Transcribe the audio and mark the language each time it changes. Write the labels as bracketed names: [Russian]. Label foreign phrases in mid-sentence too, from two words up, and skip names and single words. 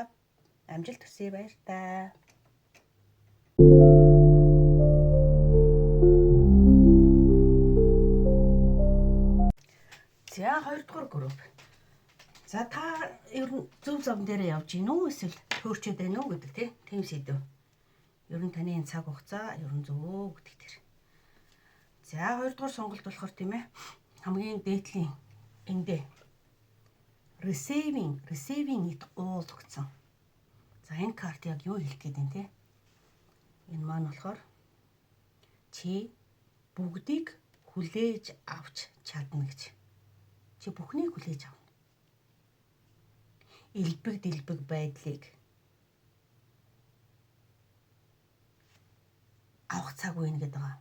[Mongolian] Амжилт хүсье, баяртай. За 2 дугаар групп. За та ер нь зөв зам дээрээ явж гин үү эсвэл төөрчөөд байна уу гэдэг тийм сэдв. Ер нь таны цаг хугацаа ер нь зөв үү гэдэг тэр. За 2 дугаар сонголт болохоор тийм ээ. Хамгийн дээдлийн эндээ [English] receiving it all [Mongolian] гэсэн. За энэ карт яг юу хэлэх гээд байна те? Энэ маань болохоор чи бүгдийг хүлээж авч чадна гэж. Чи бүхнийг хүлээж авна. Илбэг дэлбэг байдлыг авах цаг үе гэдэг байгаа.